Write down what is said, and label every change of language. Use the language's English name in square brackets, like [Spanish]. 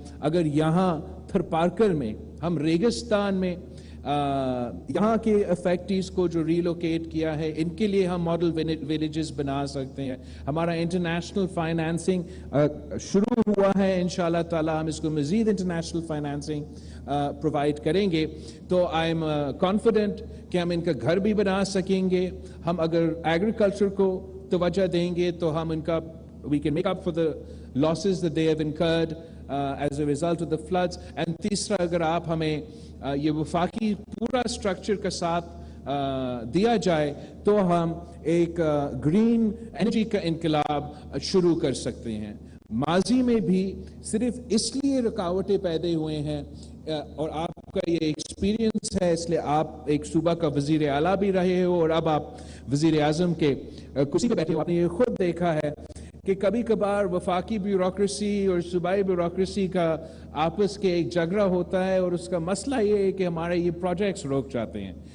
[Urdu] اگر یہاں تھر پارکر میں ہم ریگستان میں یہاں کے افیکٹیز کو جو ریلوکیٹ کیا ہے ان کے لیے ہم ماڈل ویلیجز بنا سکتے ہیں. ہمارا انٹرنیشنل فائنانسنگ شروع ہوا ہے, انشاءاللہ تعالی ہم اس کو مزید انٹرنیشنل فائنانسنگ پرووائڈ کریں گے تو [English] I am confident [Urdu] کہ ہم ان کا گھر بھی بنا سکیں گے. ہم اگر ایگریکلچر کو توجہ دیں گے تو ہم ان کا [English] we can make up for the losses that they have incurred as a result of the floods. [Urdu] And تیسرا اگر آپ ہمیں یہ وفاقی پورا سٹرکچر کا ساتھ دیا جائے تو ہم ایک گرین انرجی کا انقلاب شروع کر سکتے ہیں. ماضی میں بھی صرف اس لیے رکاوٹیں پیدا ہوئے ہیں اور آپ کا یہ ایکسپیرینس ہے اس لیے آپ ایک صوبہ کا وزیر اعلیٰ بھی رہے ہو اور اب آپ وزیر اعظم کے کرسی پہ بیٹھے ہو. آپ نے یہ خود دیکھا ہے کہ کبھی کبھار وفاقی بیوروکریسی اور صوبائی بیوروکریسی کا آپس کے ایک جھگڑا ہوتا ہے اور اس کا مسئلہ یہ ہے کہ ہمارے یہ پروجیکٹس روک جاتے ہیں.